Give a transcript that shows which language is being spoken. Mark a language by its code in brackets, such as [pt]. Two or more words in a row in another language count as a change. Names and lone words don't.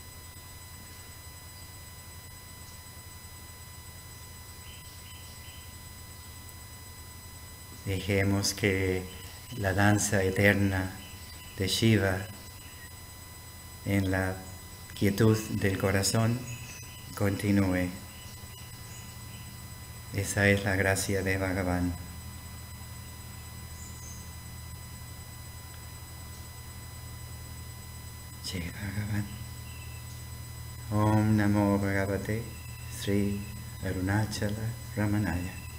[es] Dejemos que la danza eterna de Shiva en la quietud del corazón continúe. Esa es la gracia de Bhagavan. [hi] Jai Bhagavan. [sa] Om Namo Bhagavate Sri Arunachala Ramanaya.